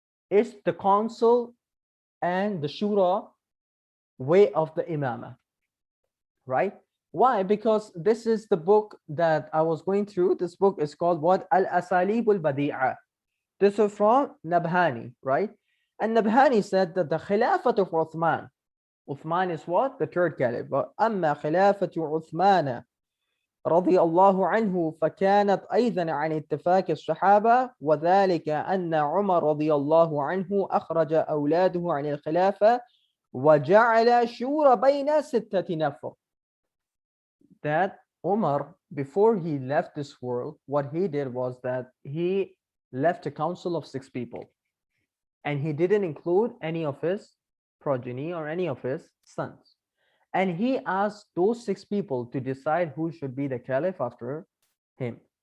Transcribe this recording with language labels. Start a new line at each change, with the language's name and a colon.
English: Is the council and the shura way of the imamah, right? Why? Because this is the book that I was going through. This book is called what? Al-Asalib al-Badi'a. This is from Nabhani, right? And Nabhani said that the Khilafat of Uthman. Uthman is what? The third caliph.
Arabic: أما خلافة عثمان رضي الله عنه فكانت أيضا عن اتفاق الصحابة، وذلك أن عمر رضي الله عنه أخرج أولاده عن الخلافة وجعل شورى بين ستة نفر.
English: That Umar, before he left this world, what he did was that he left a council of 6 people, and he didn't include any of his progeny or any of his sons. And he asked those 6 people to decide who should be the caliph after him.